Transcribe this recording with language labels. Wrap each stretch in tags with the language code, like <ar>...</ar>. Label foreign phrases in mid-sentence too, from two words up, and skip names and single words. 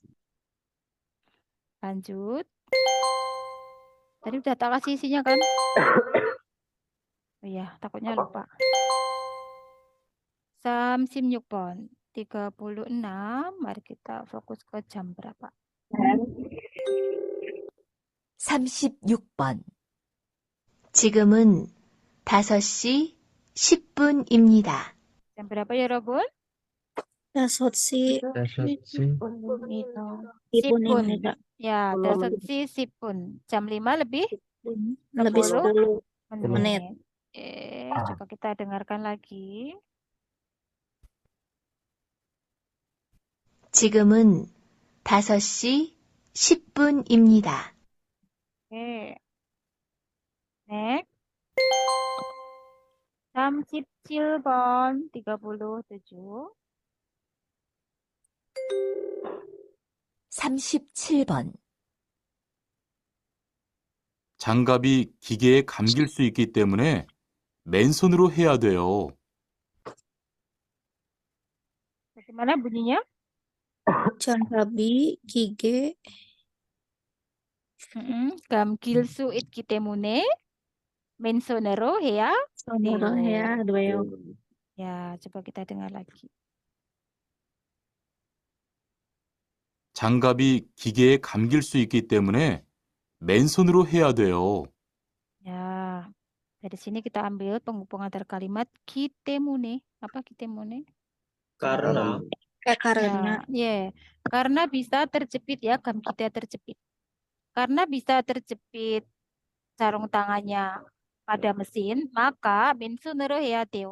<id>Lanjut. Tadi udah tak kasih isinya kan? Oh iya, takutnya lupa. 36번. 36. Mari kita fokus ke jam berapa. 36번.</id> <ko>지금은 5시 10분입니다.</ko> <id>Jam berapa ya, Robun?</id> <ko>5시 5시 10분입니다.</ko> <id>Ya,</id> <ko>5시 10분.</ko> <id>Jam 5 lebih lebih 10 menit. Coba kita dengarkan lagi.</id> <ko>지금은 5시 10분입니다.</ko> <id>Oke. Next. Jam 17번. 37. 37번.</id> <ko>장갑이 기계에 감길 수 있기 때문에 맨손으로 해야 돼요.</ko> <id>Bagaimana bunyinya?</id> <ko>장갑이 기계 감길 수 있기 때문에 맨손으로 해야 손으로 해야 돼요.</ko> <id>Ya, coba kita dengar lagi.</id> <ko>장갑이 기계에 감길 수 있기 때문에 맨손으로 해야 돼요.</ko> <id>Ya, dari sini kita ambil penghubung antar kalimat kitemune. Apa kitemune? Karena Karena Karena bisa terjepit ya, gam kita terjepit. Karena bisa terjepit sarung tangannya pada mesin, maka</id> <ko>맨손으로 해야.</ko>